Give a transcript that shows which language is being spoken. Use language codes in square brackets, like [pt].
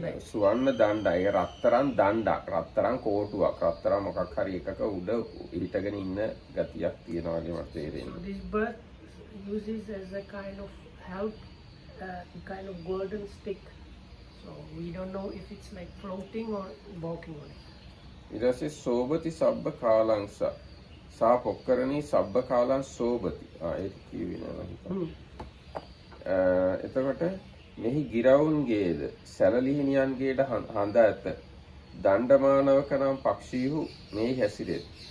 [si] සුවන්න දණ්ඩ ඒක රත්තරන් දණ්ඩක් රත්තරන් කෝටුවක් රත්තරන් මොකක් හරි එකක උඩ හිටගෙන ඉන්න ගතියක් තියෙනවා වගේ මට තේරෙනවා. [en] So this bird uses as a kind of help, kind of golden stick. So we don't know if it's like floating or walking on it. [si] ඊට පස්සේ [pi] සෝබති සබ්බ කාලංස සා පොක්කරණී සබ්බ කාලං සෝබති. [si] ඒක කියුවේ නෑ මම හිතන්නේ. එතකොට මෙහි ගිරවුන්ගේද සැලලිහිණියන්ගේද හඳ ඇත දණ්ඩමානවක නම් පක්ෂීහු මෙහි හැසිරෙත්.